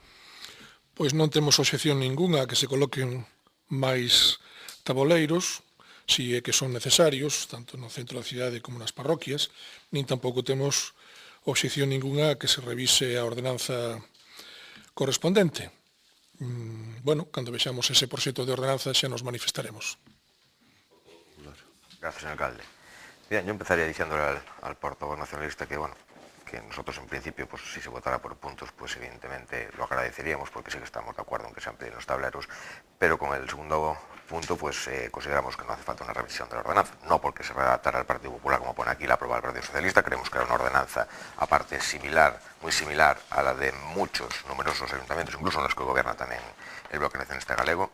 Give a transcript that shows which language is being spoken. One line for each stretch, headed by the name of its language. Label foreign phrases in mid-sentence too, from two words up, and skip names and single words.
Galician: Pois non temos obxección ningunha a que se coloquen máis taboleiros, si é que son necesarios, tanto no centro da cidade como nas parroquias, nin tampouco temos obxección ningunha a que se revise a ordenanza correspondente. Bueno, cando vexamos ese proxecto de ordenanza xa nos manifestaremos.
Spanish: Gracias, señor alcalde. Bien, yo empezaría diciéndole al portavoz nacionalista que, bueno, que nosotros en principio, pues si se votara por puntos, pues evidentemente lo agradeceríamos porque sí que estamos de acuerdo en que se amplíen los tableros, pero con el segundo punto, pues consideramos que no hace falta una revisión de la ordenanza, no porque se redactara el Partido Popular como pone aquí, la aprueba el Partido Socialista, creemos que era una ordenanza aparte similar, muy similar a la de muchos, numerosos ayuntamientos, incluso en los que gobierna también el Bloque Nacionalista Galego.